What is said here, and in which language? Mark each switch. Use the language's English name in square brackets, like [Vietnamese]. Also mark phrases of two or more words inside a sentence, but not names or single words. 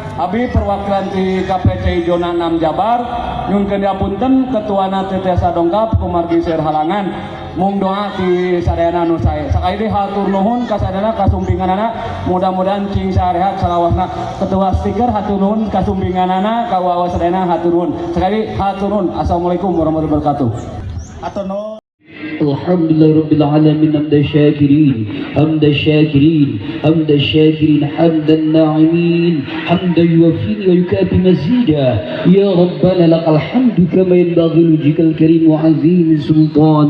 [Sundanese] Habib perwakilan di KPCI Zona 6 Jabar nyunkeun diapunten ketuana Tetesa Dongkap kumargi seueur halangan mung doa ti sadayana anu sae sakali deui hatur nuhun ka sadayana kasumpinganana mudah-mudahan cing sarehat salawasna ketua stiker hatur nuhun kasumpinganana ka wawa sadayana hatur nuhun sekali hatur nuhun. [Arabic] Assalamualaikum warahmatullahi wabarakatuh. [Sundanese] Atur nuhun. [Arabic] الحمد لله رب العالمين حمد الشاكرين حمد الشاكرين حمد الشاكرين حمد الناعمين حمدا يوفي ويكافئ مزيدا يا ربنا لك الحمد كما ينبغي لوجهك الكريم وعظيم سلطانه.